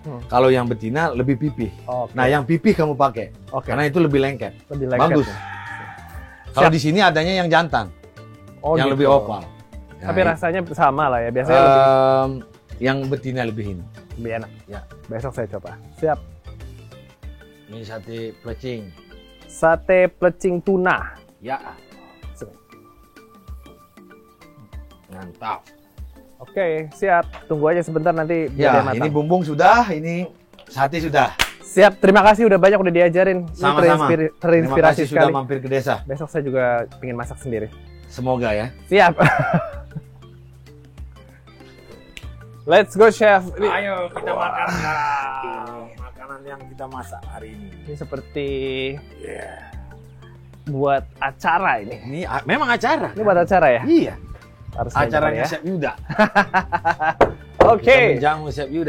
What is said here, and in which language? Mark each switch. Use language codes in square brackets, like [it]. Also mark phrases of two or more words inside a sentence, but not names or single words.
[id] Kalau yang betina lebih pipih. Nah, yang pipih kamu pakai, karena itu lebih lengket. Bagus. Ya. Kalau di sini adanya yang jantan, yang lebih opal. Tapi rasanya sama lah ya. Biasanya yang betina lebih enak. Ya. Besok saya coba. Siap. Ini sate plecing. Sate plecing tuna. Ya. Mantap. Oke, siap. Tunggu aja sebentar nanti biar dia matang. Ini bumbung sudah, ini sate sudah. Siap, terima kasih udah banyak udah diajarin. Sama-sama. Terima kasih sudah sekali. Mampir ke desa. Besok saya juga pengen masak sendiri. Semoga ya. Siap. [en] Let's go, Chef. [id] Ayo kita makan makanan yang kita masak hari ini. Ini seperti buat acara ini. Ini memang acara. Ini buat acara ya? Iya. Harus acaranya ya? Chef Yuda. Oke. Menjamu Chef Yuda.